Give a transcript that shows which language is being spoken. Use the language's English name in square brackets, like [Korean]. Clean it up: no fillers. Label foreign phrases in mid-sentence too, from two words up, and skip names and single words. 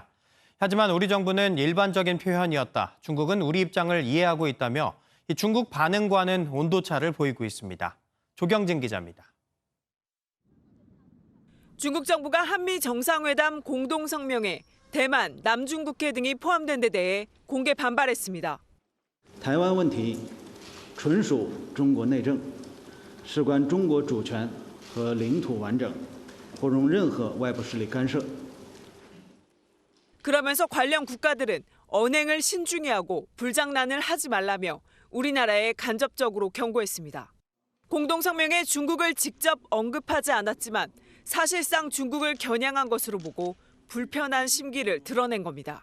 [Korean] 하지만 우리 정부는 일반적인 표현이었다, 중국은 우리 입장을 이해하고 있다며 중국 반응과는 온도차를 보이고 있습니다. 조경진 기자입니다. 중국 정부가 한미 정상회담 공동성명에 대만, 남중국해 등이 포함된 데 대해 공개 반발했습니다. [Chinese] 台湾问题纯属中国内政，事关中国主权和领土完整，不容任何外部势力干涉。 [Korean] 그러면서 관련 국가들은 언행을 신중히 하고 불장난을 하지 말라며 우리나라에 간접적으로 경고했습니다. 공동성명에 중국을 직접 언급하지 않았지만 사실상 중국을 겨냥한 것으로 보고 불편한 심기를 드러낸 겁니다.